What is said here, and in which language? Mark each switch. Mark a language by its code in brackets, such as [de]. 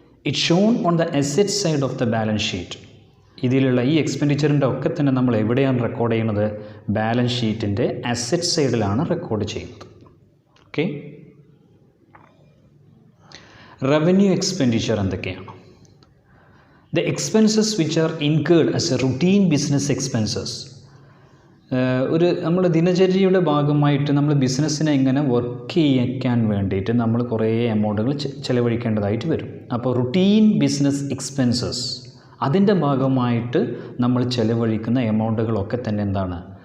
[en] It shown on the asset side of the balance sheet. [ml] ഇതിലുള്ള ഈ എക്സ്പെൻഡിച്ചറിൻ്റെ ഒക്കെ തന്നെ നമ്മൾ എവിടെയാണ് റെക്കോർഡ് ചെയ്യുന്നത്? ബാലൻസ് ഷീറ്റിൻ്റെ അസറ്റ് സൈഡിലാണ് റെക്കോർഡ് ചെയ്യുന്നത്. ഓക്കെ, റവന്യൂ എക്സ്പെൻഡിച്ചർ എന്തൊക്കെയാണ്? [en] The expenses which are incurred as a routine business expenses. [ml] ഒരു നമ്മുടെ ദിനചര്യയുടെ ഭാഗമായിട്ട് നമ്മൾ ബിസിനസ്സിനെ എങ്ങനെ വർക്ക് ചെയ്യിക്കാൻ വേണ്ടിയിട്ട് നമ്മൾ കുറേ എമൗണ്ടുകൾ ചിലവഴിക്കേണ്ടതായിട്ട് വരും. അപ്പോൾ റുട്ടീൻ ബിസിനസ് എക്സ്പെൻസസ്, അതിൻ്റെ ഭാഗമായിട്ട് നമ്മൾ ചിലവഴിക്കുന്ന എമൗണ്ടുകളൊക്കെ തന്നെ എന്താണ്?